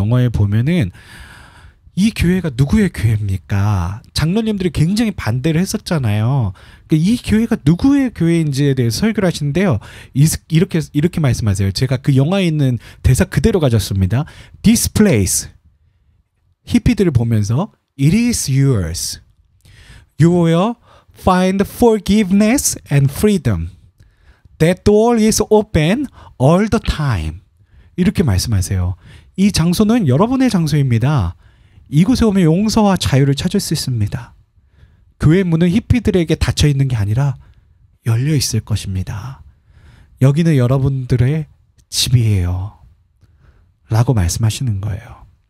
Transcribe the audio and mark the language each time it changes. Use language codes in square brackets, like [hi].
[ko] 영화에 보면은 이 교회가 누구의 교회입니까? 장로님들이 굉장히 반대를 했었잖아요. 이 교회가 누구의 교회인지에 대해서 설교를 하시는데요. 이렇게 말씀하세요. 제가 그 영화에 있는 대사 그대로 가졌습니다. [en] This place. [ko] 히피들을 보면서 [en] It is yours. You will find forgiveness and freedom. That door is open all the time. [ko] 이렇게 말씀하세요. 이 장소는 여러분의 장소입니다. 이곳에 오면 용서와 자유를 찾을 수 있습니다. 교회 문은 히피들에게 닫혀 있는 게 아니라 열려 있을 것입니다. 여기는 여러분들의 집이에요. 라고 말씀하시는 거예요.